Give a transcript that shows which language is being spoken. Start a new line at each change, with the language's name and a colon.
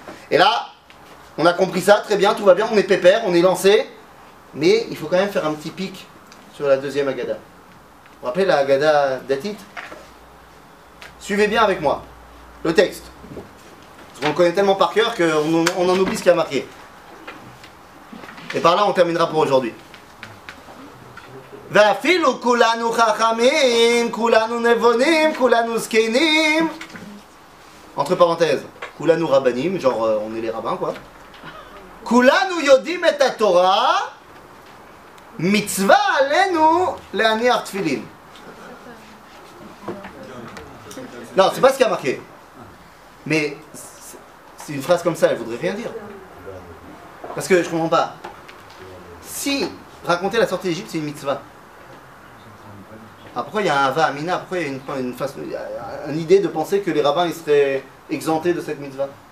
French: Et là, on a compris ça, très bien, tout va bien, on est pépère, on est lancé, mais il faut quand même faire un petit pic sur la deuxième Haggadah. Vous vous rappelez la Haggadah d'Atit? Suivez bien avec moi le texte. Parce qu'on le connaît tellement par cœur qu'on en oublie ce qui a marqué. Et par là, on terminera pour aujourd'hui.
Hebrew: ואפילו כולנו חכמים, כולנו נבונים, כולנו זקנים.
French: Entre parenthèses,
Hebrew: כולנו רבנים,
French: genre on est les rabbins quoi.
Hebrew: כולנו יודעים את התורה, מצווה עלינו להניח תפילין.
French: Non, c'est pas ce qui a marqué. Mais c'est une phrase comme ça, elle voudrait rien dire. Parce que je comprends pas. Si raconter la sortie d'Égypte c'est une mitzvah, alors pourquoi il y a un Hava Amina? Pourquoi il y a une idée de penser que les rabbins ils seraient exemptés de cette mitzvah?